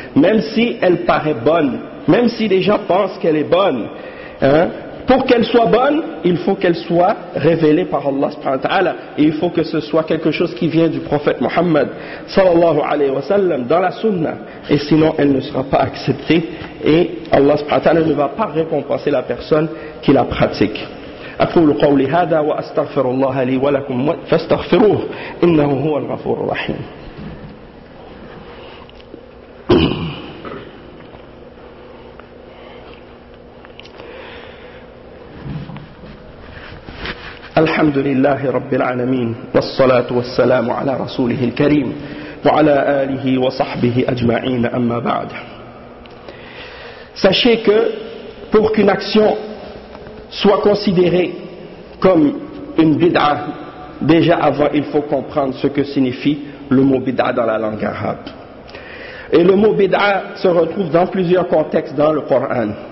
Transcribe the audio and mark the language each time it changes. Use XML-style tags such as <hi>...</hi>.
<fr>Même si elle paraît bonne, même si les gens pensent qu'elle est bonne, pour qu'elle soit bonne, il faut qu'elle soit révélée par Allah subhanahu wa ta'ala. Et il faut que ce soit quelque chose qui vient du prophète Muhammad sallallahu alayhi wa sallam dans la sunna. Et sinon, elle ne sera pas acceptée et Allah subhanahu wa ta'ala ne va pas récompenser la personne qui la pratique.</fr> <ar>أقول قولي هذا وأستغفر الله لي ولكم فاستغفروه إنه هو الغفور الرحيم. الحمد لله رب العالمين والصلاة والسلام على رسوله الكريم وعلى آله وصحبه أجمعين أما بعد.</ar> <fr>Sachez que pour qu'une action soit considérée comme une bid'a, déjà avant il faut comprendre ce que signifie le mot bid'a dans la langue arabe. Et le mot bid'a se retrouve dans plusieurs contextes dans le Coran.</fr>